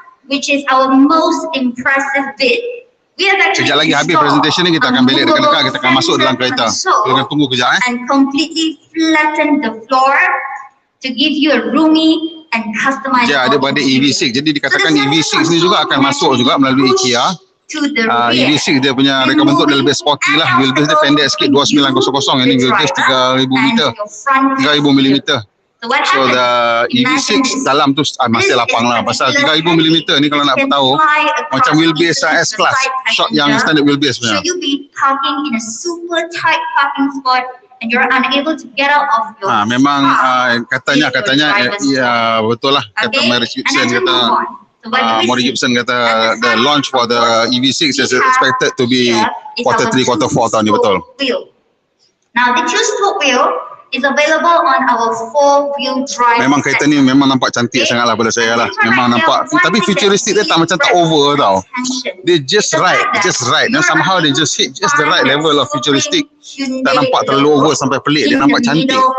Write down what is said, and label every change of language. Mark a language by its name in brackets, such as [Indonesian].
[English] Which is our most impressive bit. [Malay] Sekejap lagi habis presentation ni kita akan belik dekat-dekat, kita akan masuk dalam kereta. Kita akan tunggu kejap [English] And completely flatten the floor to give you a roomy and customized. [Malay] Dia pada EV6. Jadi dikatakan EV6 ni juga akan masuk juga melalui IKEA. EV6 dia punya reka bentuk dia lebih sporty lah. Wheelbase dia pendek sikit 2900. Ini wheelbase 3000 meter, 3000 mm. So the EV6 dalam tu masih lapang lah. Pasal 3000 mm ni kalau nak tahu macam wheelbase S-Class, short yang standard wheelbase punya. [English] So you be parking in a super tight parking spot and you're unable to get out of your [Malay] memang katanya ya betul lah. [English] Kata Mary Gibson kata Mary Gibson kata the launch for the EV6 is expected to be quarter 3, quarter 4 [Malay] tahun ni, betul. [English] Now the two-spoke wheel is available on our 4-wheel drive. [Malay] Memang kereta ni memang nampak cantik sangat lah pada saya lah. Memang nampak, tapi futuristic dia tak macam tak over tau. Dia [English] just right. Dan somehow dia just hit just the right level of futuristic. [Malay] Tak nampak terlalu over sampai pelik. Dia nampak cantik.